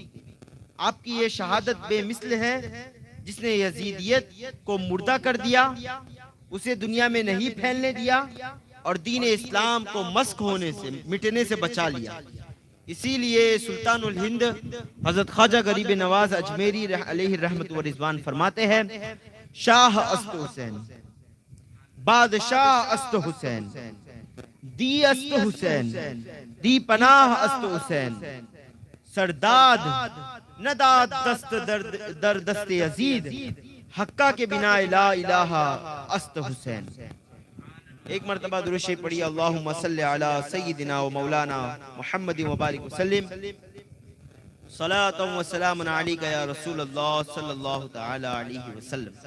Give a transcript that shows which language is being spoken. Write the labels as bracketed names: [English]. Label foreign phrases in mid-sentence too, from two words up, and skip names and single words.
[Urdu] آپ کی یہ شہادت بے مثل ہے، جس نے یزیدیت کو مردہ کر دیا، اسے دنیا میں نہیں پھیلنے دیا، اور دین اسلام کو مسخ ہونے سے، مٹنے سے بچا لیا۔ اسی لیے سلطان الہند حضرت خواجہ غریب نواز اجمیری علیہ رحمت و رضوان فرماتے ہیں، [Persian] شاہ است حسین، بادشاہ است حسین، دی است حسین، دی پناہ است حسین، سرداد نداد دست در دست یزید، حقہ کے بنا [Arabic] لا الہ [Persian] است حسین۔ [Urdu] ایک مرتبہ درود شریف پڑھی، [Arabic] اللہم صلی علی سیدنا و مولانا محمد و بارک وسلم، صلاۃ و سلام علیک یا رسول اللہ صلی اللہ تعالی علیہ وسلم۔